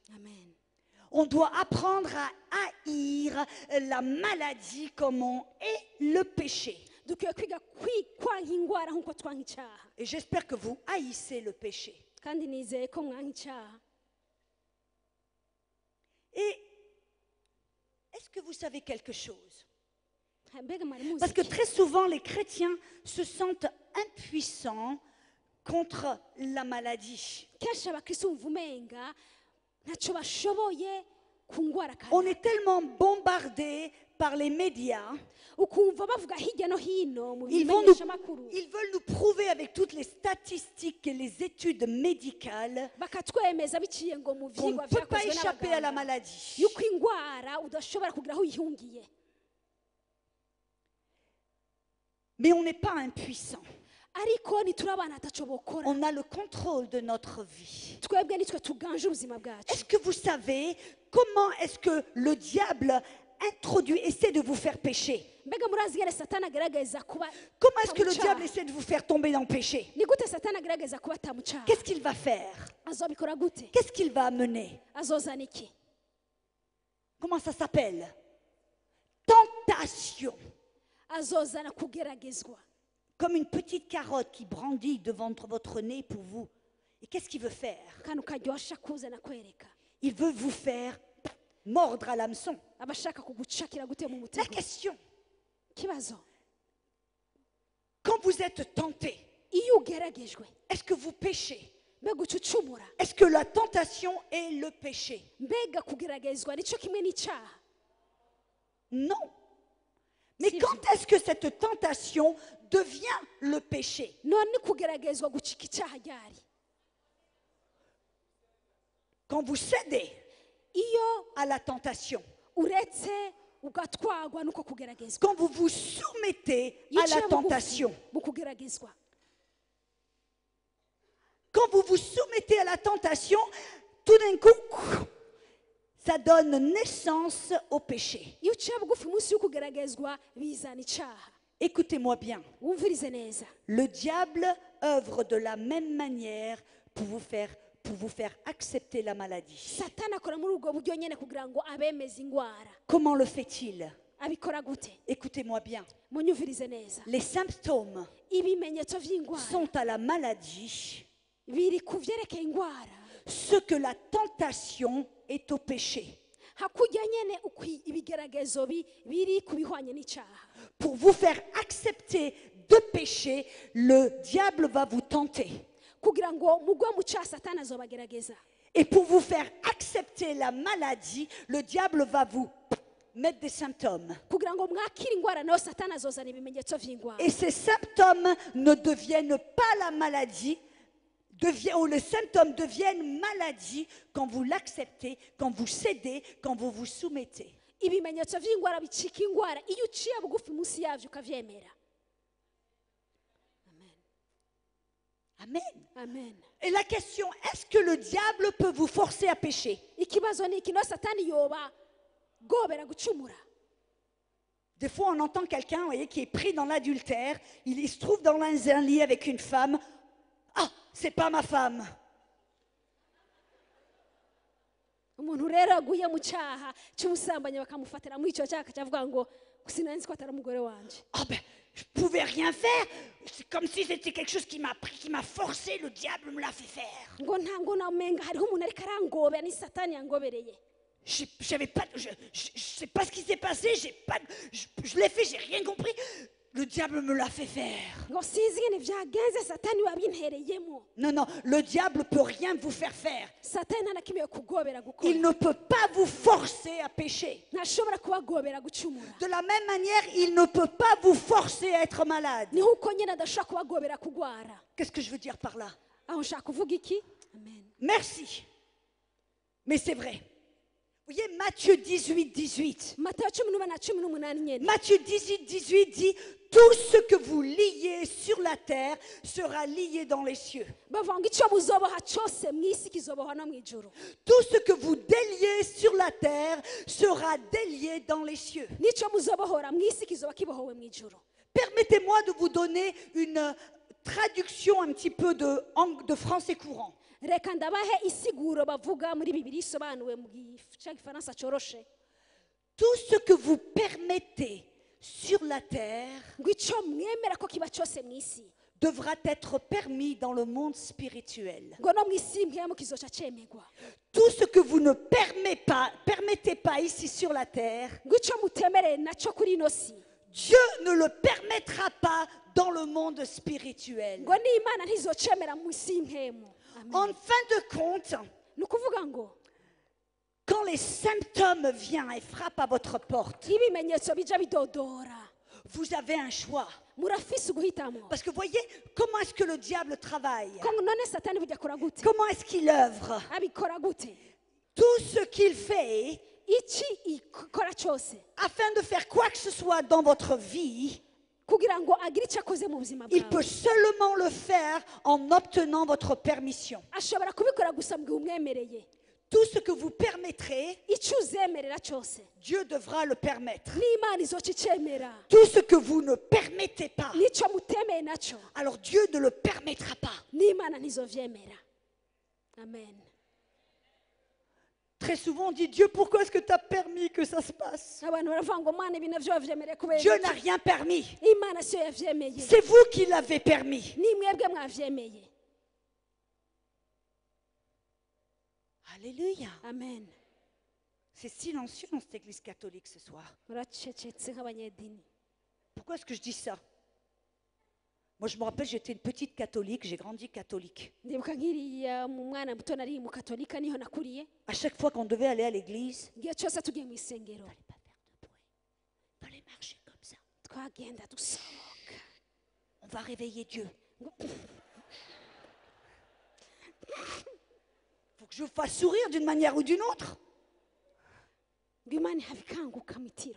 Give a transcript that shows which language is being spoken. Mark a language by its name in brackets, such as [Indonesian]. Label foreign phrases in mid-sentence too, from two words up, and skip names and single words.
[French] Amen. On doit apprendre à haïr la maladie comme on est le péché. [Rundi] Dukwiye kwiga kwanka ingwara nk'uko twanka icyaha. [French] Et j'espère que vous haïssez le péché. [Rundi] Kandi nizeye ko mwanka icyaha. [French] Et est-ce que vous savez quelque chose? [Rundi] Mbega mwari muzi [French] Parce que [Rundi] iki? [French] très souvent, les chrétiens se sentent impuissants contre la maladie. [Rundi] Kenshi abakristo bumva umenga ntacyo bashoboye ku ngwara [French] On [Rundi] kanaka. [French] est tellement bombardés par les médias. [Rundi] Ukumva bavuga hirya no hino mu [French] Ils [Rundi] bimenyeshamakuru [French] veulent nous prouver avec toutes les statistiques et les études médicales [Rundi] bakatwemeza biciye ngo mu [French] qu'on ne [Rundi] vyigwa [French] peut pas [Rundi] vyakozwe [French] échapper à la [Rundi] n'abaganga [French] maladie. [Rundi] yuko ingwara udashobora kugira aho uyihungiye. [French] Mais on n'est pas impuissant. [Rundi] Ariko ntituri abana ataco bokora. [French] On a le contrôle de notre vie. [Rundi] Twebwe nitwe tuganje ubuzima bwacu. [French] Est-ce que vous savez comment est-ce que le diable essaie de vous faire pécher? [Rundi] Mbega murazi ngene satani agerageza kuba [French] Comment est-ce que le [Rundi] tamucaha? [French] diable essaie de vous faire tomber dans le péché? [Rundi] Ni gute satani agerageza kuba tamucaha? [French] Qu'est-ce qu'il va faire? [Rundi] Azobikora gute? [French] Qu'est-ce qu'il va amener? [Rundi] Azozana iki? [French] Comment ça s'appelle? Tentation. [Rundi] Azozana kugeragezwa. [French] Comme une petite carotte qui brandit devant votre nez pour vous. Et qu'est-ce qu'il veut faire? [Rundi] Kantu karyosha kuzana kwereka. [French] Il veut vous faire mordre à l'hameçon. [Rundi] Abashaka kugucakira gute mu [French] La [Rundi] mutego. [French] question, [Rundi] Kibazo. [French] quand vous êtes tenté, [Rundi] Iyo ugeragejwe, [French] est-ce que vous péchez? [Rundi] mbega ucucumura. [French] Est-ce que la tentation est le péché? [Rundi] Mbega kugeragezwa nico kimwe n'icaha. [French] Non. Mais Si quand est-ce que cette tentation devient le péché? [Rundi] None kugeragezwa gucika icaha ryari? [French] Quand vous cédez [Rundi] Iyo [French] à la tentation. [Rundi] uretse ugatwagwa nuko kugeragezwa. [French] Quand vous vous soumettez [Rundi] Iyo [French] à la [Rundi] uciye bugufi [French] tentation. [Rundi] mu kugeragezwa. [French] Quand vous vous soumettez à la tentation, tout d'un coup, ça donne naissance au péché. [Rundi] Iyo uciye bugufi munsi yo kugeragezwa bizana icaha. [French] Écoutez-moi bien. [Rundi] Wumvirize neza. [French] Le diable œuvre de la même manière pour vous faire accepter la maladie. [Rundi] Satani akora muri ubwo buryo nyene kugira ngo abemeze ingwara. [French] Comment le fait-il? [Rundi] Abikora gute? [French] Écoutez-moi bien. [Rundi] Munyumvirize neza. [French] Les symptômes [Rundi] Ibimenyetso vy'ingwara [French] sont à la maladie [Rundi] biri ku vyerekeye ingwara. [French] ce que la tentation est au péché. [Rundi] Hakurya nyene ibigeragezo biri kubihwanye n'icaha. [French] Pour vous faire accepter de pécher, le diable va vous tenter. [Rundi] Kugira ngo mugwe mu caha Satani azobagerageza. [French] Et pour vous faire accepter la maladie, le diable va vous mettre des symptômes. [Rundi] Kugira ngo mwakire ingwara nayo Satani azozana ibimenyetso vy'ingwara. [French] Et ces symptômes ne deviennent pas la maladie, ou les symptômes deviennent maladie quand vous l'acceptez, quand vous cédez, quand vous vous soumettez. [Rundi] Ibimenyetso vy'ingwara bicika ingwara iyo uciye bugufi munsi yavyo ukavyemera. [French] Amen. [Rundi] Amen. [French] Et la question, est-ce que le diable peut vous forcer à pécher? [Rundi] Ikibazo ni kino Satani yoba gobera gucumura. [French] Des fois, on entend quelqu'un, vous voyez, qui est pris dans l'adultère, il se trouve dans un lit avec une femme. Ah, c'est pas ma femme. [Rundi] Umuntu rero aguye mu caha cy'ubusambanyi bakamufatira muri ico caha akavuga ngo sinanzi ko atari umugore wanje. [French] Ah ben, je pouvais rien faire. C'est comme si c'était quelque chose qui m'a forcé, le diable me l'a fait faire. [Rundi] Ngo ntango namenga hariho umuntu ariko arangobera ni Satani yangobereye. [French] Je sais pas ce qui s'est passé, je l'ai fait, j'ai rien compris. Le diable me l'a fait faire. [Rundi] Ngo sinzi ngene vyagenze Satani wabintereyemo. [French] Non, le diable peut rien vous faire faire. [Rundi] Satani anakimiye kugobera gukora. [French] Il ne peut pas vous forcer à pécher. [Rundi] Ntashobora kubagobera gucumura. [French] De la même manière, il ne peut pas vous forcer à être malade. [Rundi] Ni huko nyene adashobora kubagobera kugwara. [French] Qu'est-ce que je veux dire par là? [Rundi] aho nshaka kuvuga iki amen [French] Merci. Mais c'est vrai. Vous voyez, Matthieu 18, 18. [Rundi] matayo 18:18 nyene [French] Matthieu 18, 18 dit, tout ce que vous liez sur la terre sera lié dans les cieux. [Rundi] bavuga ngo icyo muzoboha cyose mu isi kizoboha no mu ijuru [French] Tout ce que vous déliez sur la terre sera délié dans les cieux. [Rundi] n'icyo muzobohora mu isi kizoba kibohowe mu ijuru. [French] Permettez-moi de vous donner une traduction un petit peu de français courant. [Rundi] reka ndabahe isiguro bavuga muri bibiri isobanuwe mu gifaransa cyoroshe. [French] Tout ce que vous permettez sur la terre [Rundi] ngo icyo mwemera ko kiba cyose mu isi [French] devra être permis dans le monde spirituel. [Rundi] ngo no mu isi mpemu kizoca cemegwa. [French] Tout ce que vous ne permettez pas ici sur la terre, [Rundi] ngo icyo mutemereye nacyo kuri ino si [French] Dieu ne le permettra pas dans le monde spirituel. [Rundi] ngo n'imana ntizocemera mu isi y'impemu. [French] En fin de compte, [Rundi] ni ukuvuga ngo [French] quand les symptômes viennent et frappent à votre porte, [Rundi] iyo ibimenyetso bija bidodora [French] vous avez un choix. [Rundi] murafise uguhitamo. [French] Parce que voyez, comment est-ce que le diable travaille? [Rundi] ko none satani burya akora gute [French] Comment est-ce qu'il œuvre? [Rundi] abikora gute [French] Tout ce qu'il fait, [Rundi] iki ikora cyose [French] afin de faire quoi que ce soit dans votre vie, [Rundi] kugira ngo agire icyo akoze mu buzima [French] il peut [Rundi] bwawe [French] seulement le faire en obtenant votre permission. [Rundi] ashobora kubikora gusa mu gihe umwemereye. [French] Tout ce que vous permettrez, [Rundi] icyo uzemerera cyose [French] Dieu devra le permettre. [Rundi] n'imana izoca icemera. [French] Tout ce que vous ne permettez pas, [Rundi] n'icyo mutemeye nacyo [French] alors Dieu ne le permettra pas. [Rundi] n'imana ntizovyemera. amen. [French] Très souvent on dit, Dieu, pourquoi est-ce que tu as permis que ça se passe? [Rundi] abantu baravuga ngo mana ibi navyo wavyemereye kubera [French] Dieu [Rundi] iki?" [French] n'a rien permis. [Rundi] imana siyo yavyemeye [French] C'est vous qui l'avez permis. [Rundi] ni mwebwe mwavyemeye. [French] Alléluia. [Rundi] amen. [French] C'est silencieux dans cette église catholique ce soir. [Rundi] muracecetse nk'abanyedini. [French] Pourquoi est-ce que je dis ça? Moi, je me rappelle, j'étais une petite catholique, j'ai grandi catholique. [Rundi] ndibuka nkiriya mu mwana muto nari mu katolika niho nakuriye. [French] À chaque fois qu'on devait aller à l'église, [Rundi] igihe cyose tugiye mu isengero [French] il fallait pas faire de bruit. Il fallait marcher comme ça. [Rundi] twagenda dusohoka. [French] On va réveiller Dieu. Faut que je vous fasse sourire d'une manière ou d'une autre. [Rundi] ngo imana ihava ikanguka mu itiro.